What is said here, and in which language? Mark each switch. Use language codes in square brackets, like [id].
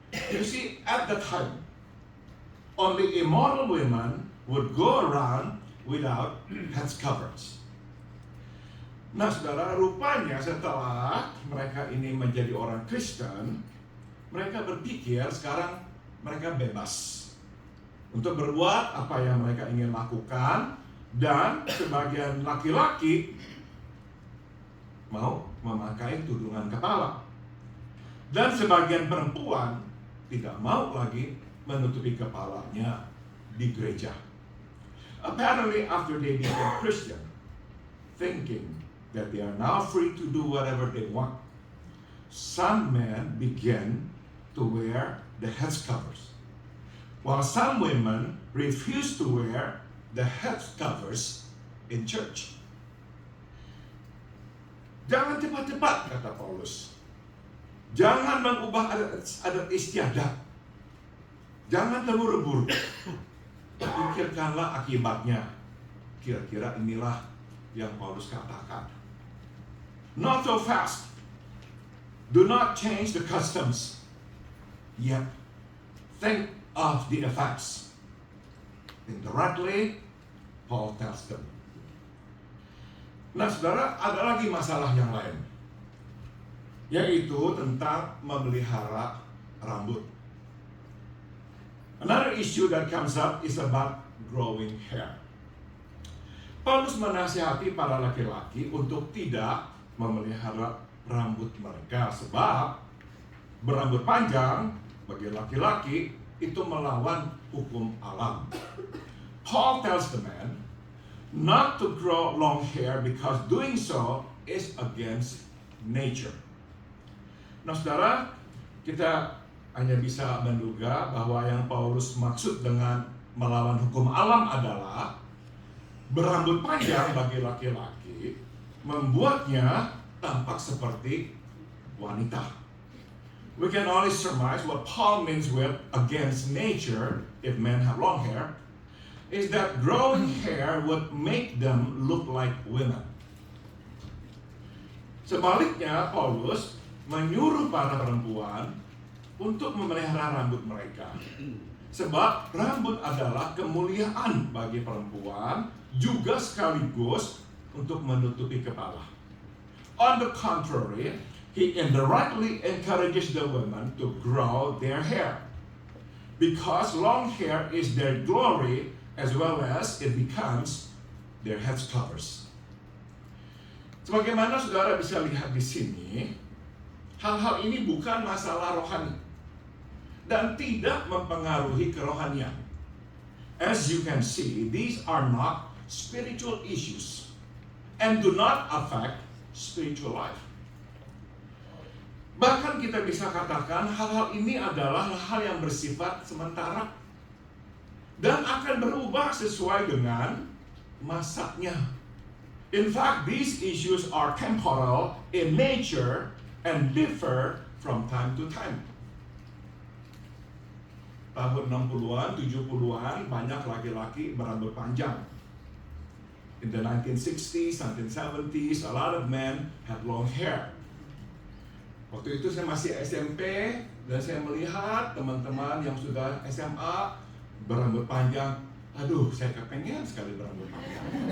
[en] You see, at that time, only immoral women would go around without head covers. [id] Nah saudara, rupanya setelah mereka ini menjadi orang Kristen, mereka berpikir sekarang mereka bebas untuk berbuat apa yang mereka ingin lakukan. Dan sebagian laki-laki mau memakai tudungan kepala, dan sebagian perempuan tidak mau lagi menutupi kepalanya di gereja. [en] Apparently after they became Christian, thinking that they are now free to do whatever they want, some men began to wear the head covers, while some women refused to wear the head covers in church. [id] Jangan cepat-cepat, kata Paulus. Jangan mengubah adat istiadat. Jangan terburu-buru. Pikirkanlah akibatnya. Kira-kira inilah yang Paulus katakan. [en] Not so fast. Do not change the customs. Yet, think of the effects. Indirectly, Paul tells them. [id] Nah saudara, ada lagi masalah yang lain, yaitu tentang memelihara rambut. [en] Another issue that comes up is about growing hair. [id] Paulus menasihati para laki-laki untuk tidak memelihara rambut mereka, sebab berambut panjang bagi laki-laki itu melawan hukum alam. [en] Paul tells the man not to grow long hair because doing so is against nature. [id] Nah saudara, kita hanya bisa menduga bahwa yang Paulus maksud dengan melawan hukum alam adalah berambut panjang bagi laki-laki membuatnya tampak seperti wanita. [en] We can only surmise what Paul means with against nature if men have long hair is that growing hair would make them look like women. [id] Sebaliknya, Paulus menyuruh para perempuan untuk memelihara rambut mereka. Sebab rambut adalah kemuliaan bagi perempuan, juga sekaligus untuk menutupi kepala. [en] On the contrary, he indirectly encourages the women to grow their hair. Because long hair is their glory, as well as it becomes their head covers. [id] Sebagaimana saudara bisa lihat di sini, hal-hal ini bukan masalah rohani dan tidak mempengaruhi kerohanian. [en] As you can see, these are not spiritual issues and do not affect spiritual life. [id] Bahkan kita bisa katakan hal-hal ini adalah hal yang bersifat sementara dan akan berubah sesuai dengan masanya. [en] In fact, these issues are temporal in nature and differ from time to time. [id] Tahun 60-an, 70-an, banyak laki-laki berambut panjang. [en] In the 1960s, 1970s, a lot of men had long hair. [id] Waktu itu saya masih SMP dan saya melihat teman-teman yang sudah SMA berambut panjang. Aduh, saya kepengen sekali berambut panjang.